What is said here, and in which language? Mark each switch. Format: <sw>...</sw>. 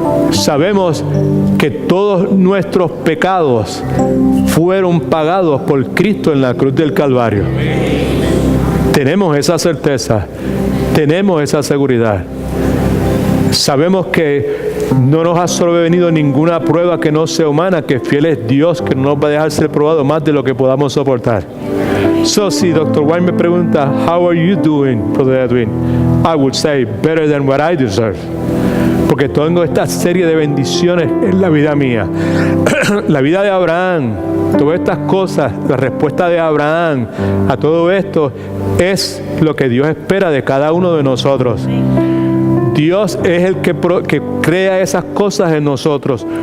<es>Sabemos que todos nuestros pecados fueron pagados por Cristo en la cruz del Calvario. Tenemos esa certeza, tenemos esa seguridad. Sabemos que no nos ha sobrevenido ninguna prueba que no sea humana, que fiel es Dios, que no nos va a dejar ser probado más de lo que podamos soportar. So, si Dr.</es> <en>White</en> <es>me pregunta,</es> <en>how are you doing, Brother Edwin? I would say, better than what I deserve.</en> <es>Porque tengo esta serie de bendiciones en la vida mía. La vida de Abraham, todas estas cosas, la respuesta de Abraham a todo esto es lo que Dios espera de cada uno de nosotros. Dios es el que crea esas cosas en nosotros.</es>